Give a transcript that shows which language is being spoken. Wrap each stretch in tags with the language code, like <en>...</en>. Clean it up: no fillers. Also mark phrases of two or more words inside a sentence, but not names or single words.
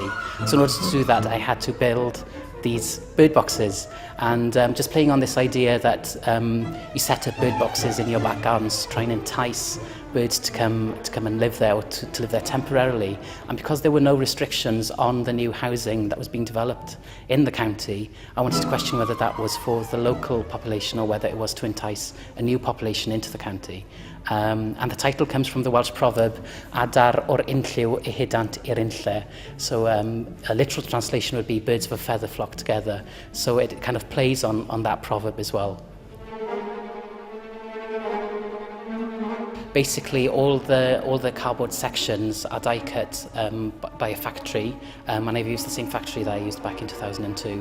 <en>So in order to do that, I had to build these bird boxes, and just playing on this idea that you set up bird boxes in your back gardens to try and entice birds to come and live there, or to live there temporarily. And because there were no restrictions on the new housing that was being developed in the county, I wanted to question whether that was for the local population or whether it was to entice a new population into the county. And the title comes from the Welsh proverb,</en> <cy>Adar o'r unlliw eu hydant i'r unlle.</cy> <en>So a literal translation would be birds of a feather flock together. So it kind of plays on that proverb as well. Basically, all the cardboard sections are die cut by a factory, and I've used the same factory that I used back in 2002.</en>